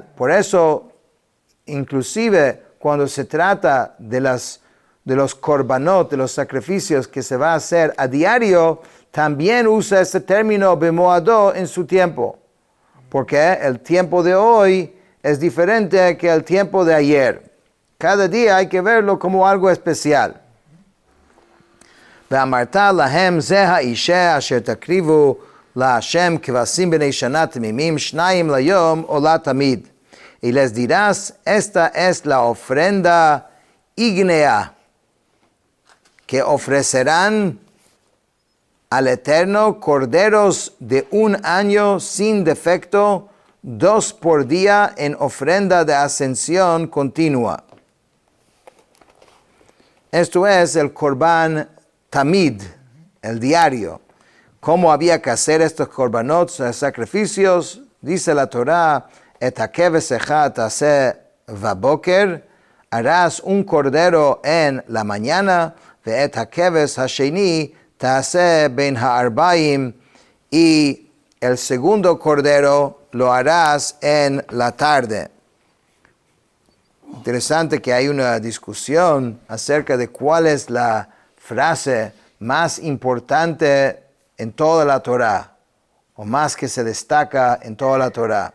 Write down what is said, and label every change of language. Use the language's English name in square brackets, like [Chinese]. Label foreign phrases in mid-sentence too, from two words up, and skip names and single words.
[Spanish] Por eso, inclusive cuando se trata de los korbanot, de los sacrificios que se va a hacer a diario, también usa ese término bemoado en su tiempo. Porque el tiempo de hoy es diferente que el tiempo de ayer. Cada día hay que verlo como algo especial. [Hebrew] ואמרת להם זה האישה אשר תקריבו להשם כבשים בני שנה תמימים 2 ליום עולה תמיד. [Spanish] Y les dirás, esta es la ofrenda ígnea que ofrecerán al Eterno corderos de 1 año sin defecto, 2 por día en ofrenda de ascensión continua. Esto es el Corbán Tamid, el diario. ¿Cómo había que hacer estos korbanot, sacrificios? Dice la Torah, [Hebrew] את הכבש אחד תעשה בבקר, [Spanish] harás un cordero en la mañana, [Hebrew] ואת הכבש השני תעשה בין הערבים, [Spanish] y el segundo cordero lo harás en la tarde. Interesante que hay una discusión acerca de cuál es la frase más importante en toda la Torah, o más que se destaca en toda la Torah.